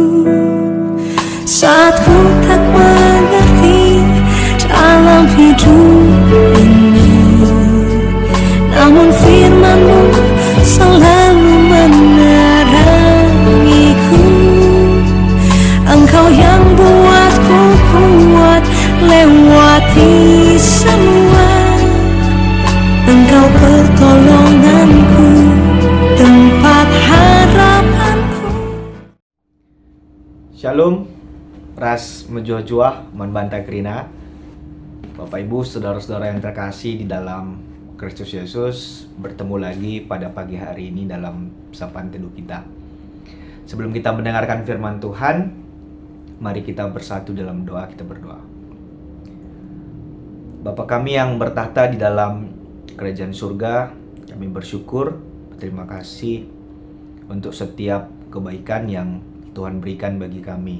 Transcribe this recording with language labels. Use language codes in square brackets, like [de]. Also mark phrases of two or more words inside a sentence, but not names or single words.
[id] Saat ku tak mengerti dalam hidup ini, namun firman-Mu selalu menerangiku. Engkau yang buatku kuat lewati semua. Engkau pertolonganku, tempat harapanku. [btx] Shalom, ras menjuah-juah, manbantai kerina. [id] Bapak Ibu, saudara-saudara yang terkasih di dalam Kristus Yesus, bertemu lagi pada pagi hari ini dalam sapaan teduh kita. Sebelum kita mendengarkan firman Tuhan, mari kita bersatu dalam doa. Kita berdoa. Bapa kami yang bertahta di dalam kerajaan surga, kami bersyukur, berterima kasih untuk setiap kebaikan yang Tuhan berikan bagi kami.